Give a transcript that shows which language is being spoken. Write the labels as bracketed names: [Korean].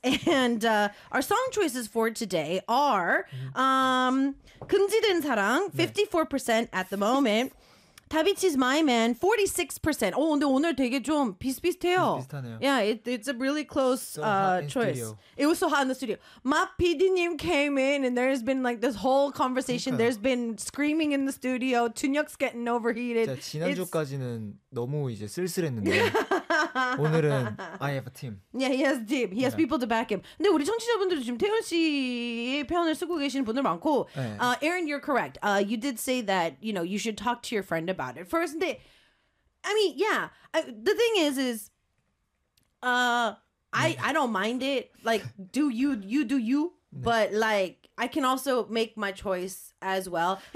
[English] And our song choices for today are 금지된 사랑, 54% at the moment. 다비치's My Man, 46%. [Korean] Oh, 근데 오늘 되게 좀 비슷비슷해요. 비슷하네요. [English] Yeah, it's a really close choice. It was so hot in the studio. My PD님 came in and there's been like this whole conversation. [Korean] 그러니까요. [English] There's been screaming in the studio. 준혁's getting overheated. [Korean] 진짜 지난주까지는 너무 이제 쓸쓸했는데 오늘은 [English] I have a team. Yeah, he has a team. He has people to back him. [Korean] 근데 우리 청취자분들도 지금 태현 씨의 편을 쓰고 계시는 분들 많고 네. [English] Aaron, you're correct. You did say that, you know, you should talk to your friend about it first. [Korean] 근데 [English] I mean, yeah. The thing is I don't mind it. Like, do you do you? [Korean] 네. [English] But like, I can also make my choice as well.